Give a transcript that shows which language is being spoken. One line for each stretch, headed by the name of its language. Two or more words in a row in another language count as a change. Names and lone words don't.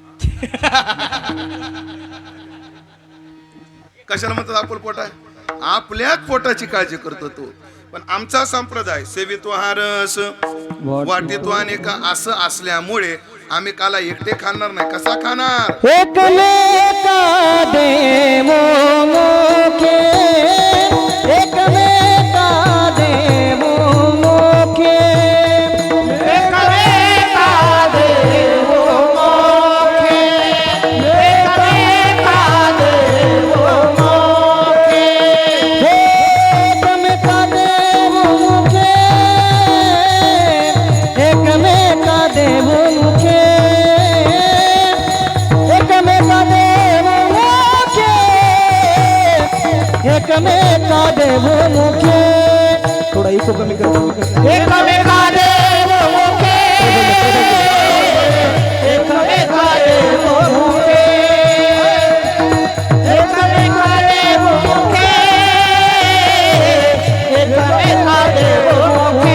Marathi: कशाला म्हणतात आपलपोटा? आपल्याच पोटाची काळजी करतो तो. पण आमचा संप्रदाय सेवितो हा रस वाटितो अनेका असं असल्यामुळे आम्ही काला एकटे खाणार नाही. कसा खाणार? एकमेका देवो मुखे, एकमेका देवो मुखे, एकमेका देवो मुखे, एकमेका देवो मुखे, एकमेका देवो मुखे, एकमेका देवो मुखे, एकमेका देव मुखे. थोडा इको कमी कर. एकमेका देव मुखे, एकमेका देव मुखे, एकमेका देव मुखे, एकमेका देव मुखे.